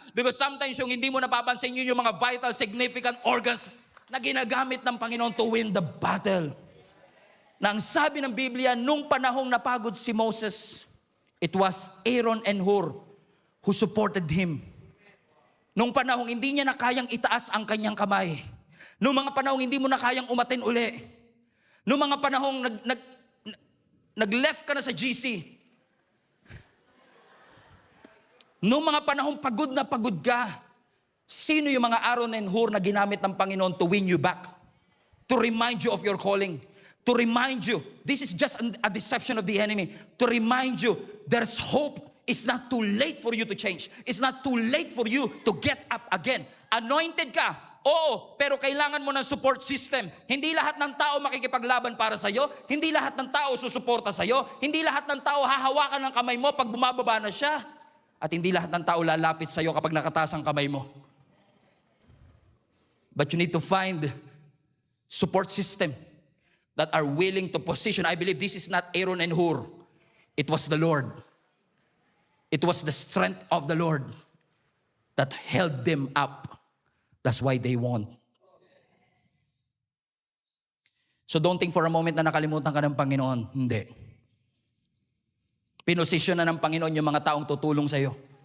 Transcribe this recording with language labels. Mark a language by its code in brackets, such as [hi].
[tl] Because sometimes yung hindi mo napapansin, yun yung mga vital, significant organs na ginagamit ng Panginoon [en] to win the battle. [tl] Na ang sabi ng Biblia, nung panahong napagod si Moses, [en] it was Aaron and Hur who supported him. [tl] Nung panahong hindi niya na kayang itaas ang kanyang kamay. Nung mga panahong hindi mo na kayang umatin uli. Nung mga panahong nag-left ka na sa GC. Nung mga panahong pagod na pagod ka, sino yung mga Aaron and Hur na ginamit ng Panginoon [en] to win you back? To remind you of your calling. To remind you, this is just a deception of the enemy. To remind you, there's hope. It's not too late for you to change. It's not too late for you to get up again. [tl] Anointed ka. Oo, pero kailangan mo ng support system. Hindi lahat ng tao makikipaglaban para sa'yo. Hindi lahat ng tao susuporta sa'yo. Hindi lahat ng tao hahawakan ng kamay mo pag bumababa na siya. At hindi lahat ng tao lalapit sa'yo kapag nakataas ang kamay mo. [en] But you need to find support system that are willing to position. I believe this is not Aaron and Hur. It was the Lord. It was the strength of the Lord that held them up. That's why they won. So don't think for a moment [tl] na nakalimutan ka ng Panginoon. Hindi. Pinosisyon na ng Panginoon yung mga taong tutulong sa'yo.